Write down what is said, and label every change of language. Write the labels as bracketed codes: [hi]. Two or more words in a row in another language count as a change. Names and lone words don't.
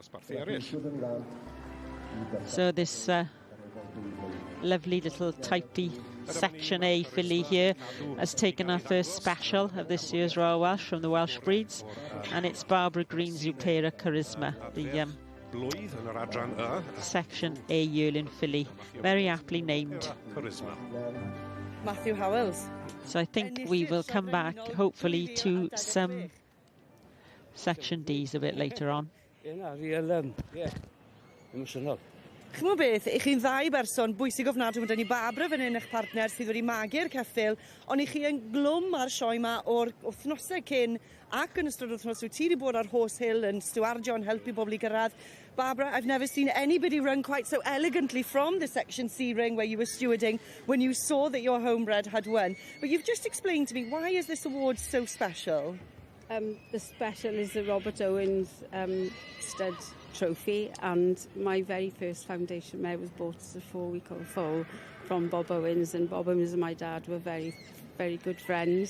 [en] So this lovely little typey Section A filly here has taken our first special of this year's Royal Welsh from the Welsh breeds, and it's Barbara Green's Rupera Charisma, the Section A yearling filly, very aptly named. Matthew Howells. So I think we will come back hopefully to some Section Ds a bit later on. [cy] Ch'mo beth, I chi'n ddau berson bwysig ofnadwy, mae dyn ni Barbara fan hyn eich partner sydd wedi magu'r ceffyl, ond I chi yn glwm ar sioe yma o'r wythnosau cyn ac yn ystod wythnos wyt ti wedi bod ar Horse Hill yn stiwardio yn helpu bobl I gyrraedd. [en] Barbara, I've never seen anybody run quite so elegantly from the Section C ring where you were stewarding when you saw that your homebred had won. But you've just explained to me, why is this award so special? The special is the Robert Owens stud trophy, and my very first foundation mare was bought as a 4-week-old foal from Bob Owens, and Bob Owens and my dad were very, very good friends.